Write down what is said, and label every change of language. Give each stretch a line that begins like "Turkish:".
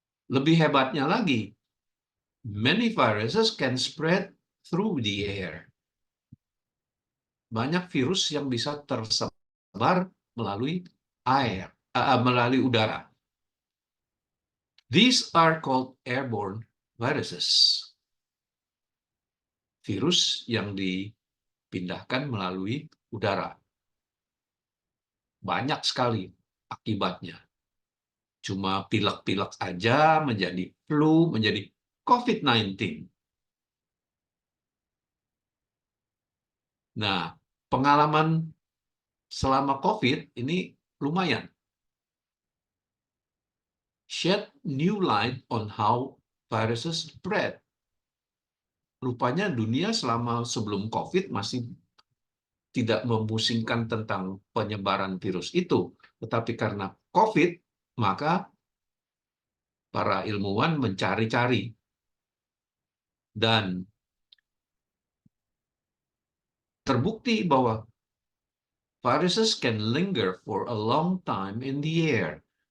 Indonesian: Lebih hebatnya lagi,
English: many viruses can spread through the air.
Indonesian: Banyak virus yang bisa tersebar melalui air, melalui udara.
English: These are called airborne viruses.
Indonesian: Virus yang dipindahkan melalui udara. Banyak sekali akibatnya. Cuma pilek-pilek aja menjadi flu, menjadi COVID-19. Nah, pengalaman selama COVID ini lumayan.
English: Shed new light on how viruses spread.
Indonesian: Rupanya dunia selama sebelum COVID masih tidak memusingkan tentang penyebaran virus itu. Tetapi karena COVID, maka para ilmuwan mencari-cari. Dan terbukti bahwa
English: viruses can linger for a long time in the air.